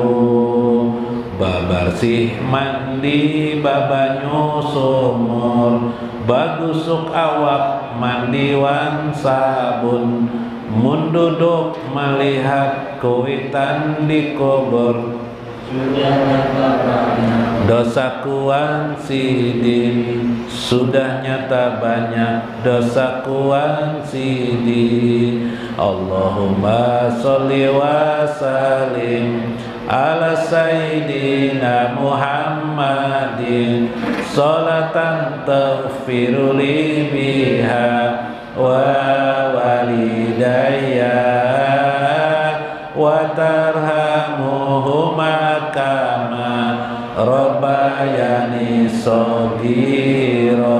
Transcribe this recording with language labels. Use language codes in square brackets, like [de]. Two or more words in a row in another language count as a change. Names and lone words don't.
[bjn] Babarsih mandi babanyu sumur, bagusuk awak mandi wan sabun, mun duduk melihat kuitan di kubur dosa kuan sidin, sudah nyata banyak dosa kuan sidin. [ar] اللهم صل وسلم على سيدنا محمد صلاة تغفر لي بها ولوالدي وترحمهما كما ربياني صغيرا.